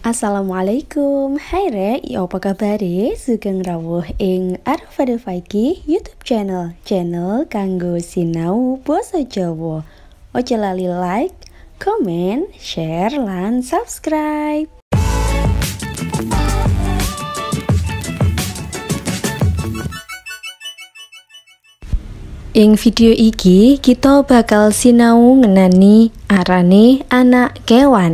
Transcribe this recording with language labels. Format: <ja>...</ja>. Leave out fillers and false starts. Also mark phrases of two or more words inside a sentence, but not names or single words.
<jv>Assalamualaikum, hai rek, apa kabar? Sugeng rawuh ing Arfada Faiki YouTube channel kanggo sinau basa Jawa. Ojo lali</jv> <en>like, comment, share,</en> <jv>lan subscribe. Ing video iki kita bakal sinau ngenani arane anak kewan.</jv>